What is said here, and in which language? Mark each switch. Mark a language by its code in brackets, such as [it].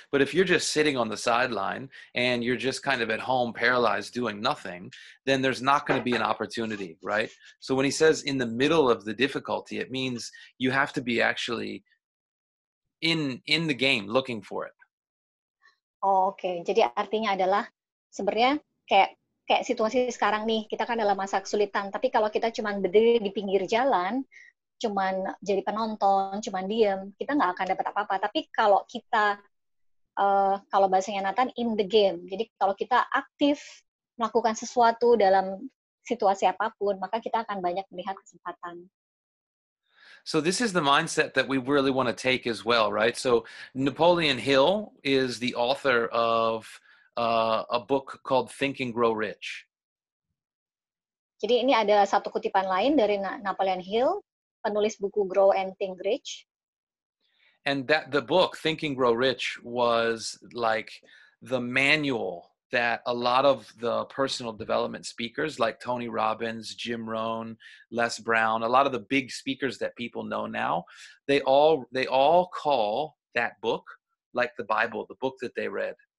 [en] But if you're just sitting on the sideline and you're just kind of at home paralyzed doing nothing, then there's not going to be an opportunity, right? So when he says in the middle of the difficulty, it means you have to be actually in the game looking for it. [id] Oh, oke. Jadi artinya adalah sebenarnya kayak situasi sekarang nih, kita kan dalam masa kesulitan, tapi kalau kita cuma berdiri di pinggir jalan, cuman jadi penonton, cuman diem, kita nggak akan dapat apa-apa. Tapi kalau kita, kalau bahasanya Nathan, [en] in the game. [id] Jadi kalau kita aktif melakukan sesuatu dalam situasi apapun, maka kita akan banyak melihat kesempatan. [en] So this is the mindset that we really want to take as well, right? So Napoleon Hill is the author of a book called Think and Grow Rich. [id] Jadi ini ada satu kutipan lain dari Napoleon Hill, penulis buku Grow and Think Rich. [en] And that the book Think and Grow Rich was like the manual that a lot of the personal development speakers like Tony Robbins, Jim Rohn, Les Brown, a lot of the big speakers that people know now, they all call that book like the Bible, the book that they read.